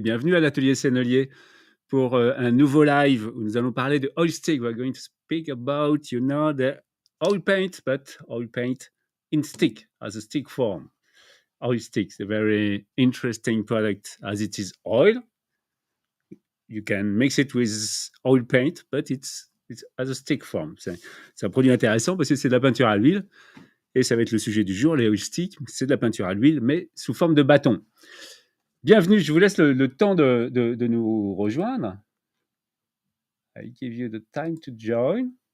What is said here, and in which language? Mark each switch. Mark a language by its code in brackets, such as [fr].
[fr] Bienvenue à l'atelier Sennelier pour un nouveau live où nous allons parler de oil stick. [en] We're going to speak about, the oil paint, but oil paint in stick, as a stick form. Oil sticks, a very interesting product as it is oil. You can mix it with oil paint, but it's as a stick form. [fr] C'est un produit intéressant parce que c'est de la peinture à l'huile. Et ça va être le sujet du jour, les oil sticks. C'est de la peinture à l'huile, mais sous forme de bâton. Bienvenue, je vous laisse le temps de nous rejoindre. [en] I give you the time to join.